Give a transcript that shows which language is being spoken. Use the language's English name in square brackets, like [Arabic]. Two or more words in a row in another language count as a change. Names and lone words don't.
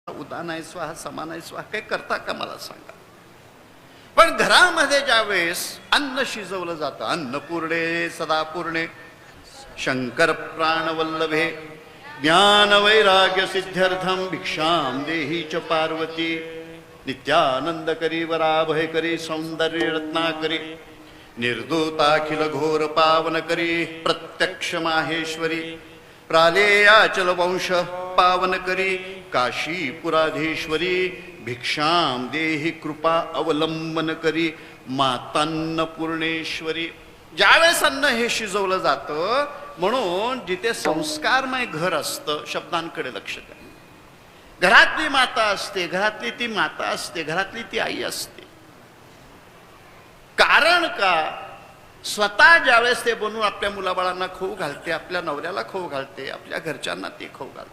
[Sanskrit] उदानाय स्वाहा समानाय स्वाहा [Marathi] काही करता का मला सांगा. पण घरामध्ये ज्यावेळेस अन्न शिजवलं जातं, [Sanskrit] अन्नपूर्णे सदापूर्णे शंकर प्राणवल्लभे ज्ञान वैराग्य सिद्ध्यर्थम भिक्षाम देही च पार्वती नित्यानंद करी वराभय करी सौंदर्य रत्नाकरी निर्दूताखिल घोर पावन करी प्रत्यक्ष माहेश्वरी प्रालेयाचल वंश पावन करी काशीपुराधीश्वरी भिक्षाम देहि कृपा अवलंबन करी मातान्नपूर्णेश्वरी. [Marathi] ज्यावेळेस अन्न हे शिजवलं जातं म्हणून जिथे संस्कारमय घर असतं, शब्दांकडे लक्ष द्या. घरातली माता असते, घरातली ती माता असते, घरातली ती आई असते. कारण का? स्वतः ज्यावेळेस ते बनवून आपल्या मुलाबाळांना खाऊ घालते, आपल्या नवऱ्याला खाऊ घालते, आपल्या घरच्यांना ते खाऊ घालते.